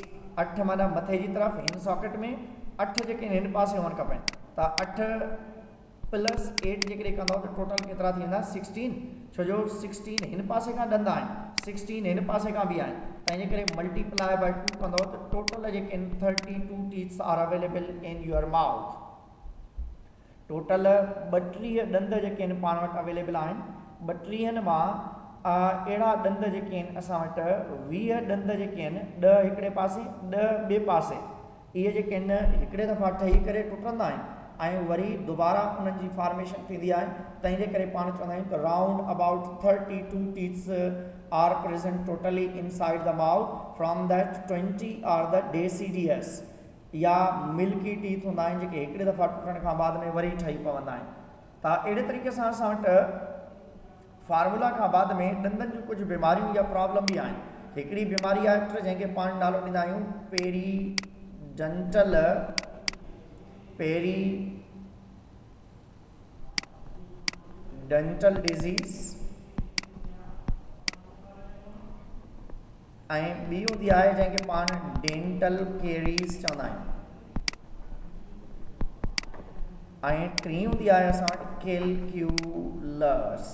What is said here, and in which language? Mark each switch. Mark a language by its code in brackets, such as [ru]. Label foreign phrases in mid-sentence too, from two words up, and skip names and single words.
[sd] 8 माना मथे जी तरफ़ हिन सॉकेट में 8 जेके हिन पासे हुअणु खपनि। त 8 + 8 जेकॾहिं कंदव त टोटल केतिरा थी वेंदा 16। छो जो 16 हिन पासे खां ॾंद आहिनि, 16 हिन पासे खां बि आहिनि, तंहिंजे करे [en] multiply by [sd] 2 कंदव त टोटल जेके आहिनि 32 [en] teeths are available in your mouth. [sd] टोटल 32 ॾंद जेके आहिनि पाण वटि अवेलेबल आहिनि। 32 मां अहिड़ा ॾंद जेके आहिनि असां वटि 20 ॾंद जेके आहिनि, 10 हिकिड़े पासे 10 ॿिए पासे, इहे जेके आहिनि हिकिड़े दफ़ा ठही करे टुटंदा आहिनि ऐं वरी दुबारा उन्हनि जी फॉर्मेशन थींदी आहे। तंहिंजे करे पाण चवंदा आहियूं त [en] round about 32 teeths are present totally inside the mouth. from that 20 are the deciduous or milky teeth [sd] हूंदा आहिनि जेके हिकिड़े दफ़ा टुटण खां बाद में वरी ठही पवंदा आहिनि। त अहिड़े तरीक़े सां असां वटि फार्मूला खां बाद में ॾंदनि जूं कुझु बीमारियूं या प्रॉब्लम बि आहिनि। हिकिड़ी बीमारी आहे जंहिंखे पाण नालो ॾींदा आहियूं [en] periodontal disease, [sd] ऐं ॿी हूंदी आहे जंहिंखे पाण [en] dental caries [sd] चवंदा आहियूं, ऐं टी हूंदी आहे असां वटि कैलक्यूलस।